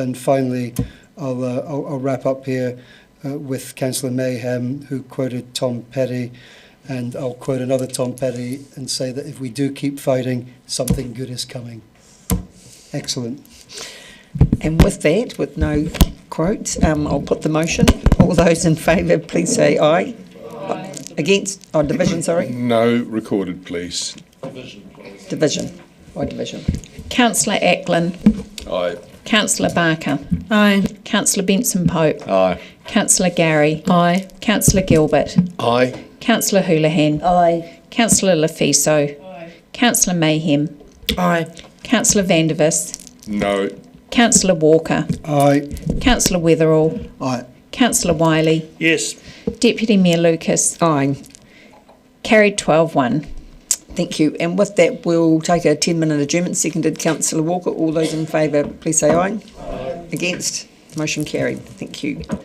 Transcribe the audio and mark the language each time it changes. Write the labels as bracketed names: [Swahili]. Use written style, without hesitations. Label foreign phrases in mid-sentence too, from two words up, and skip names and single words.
[English] And finally, I'll wrap up here with Councillor Mayhem, who quoted Tom Petty, and I'll quote another Tom Petty and say that if we do keep fighting, something good is coming. Excellent. And with that, with no quotes, I'll put the motion. All those in favour, please say aye. Against? Oh, division, sorry. No, recorded, please. Division. By division. Councillor Ackland. Aye. Councillor Barker. Aye. Councillor Benson Pope. Aye. Councillor Gary. Aye. Councillor Gilbert. Aye. Councillor Houlihan. Aye. Councillor Lefiso. Aye. Councillor Mayhem. Aye. Councillor Vandervis. No. Councillor Walker. Aye. Councillor Weatherall. Aye. Councillor Wiley. Yes. Deputy Mayor Lucas. Aye. Carried 12-1. Thank you. And with that, we'll take a 10-minute adjournment. Seconded Councillor Walker. All those in favour, please say aye. Aye. Against? Motion carried. Thank you.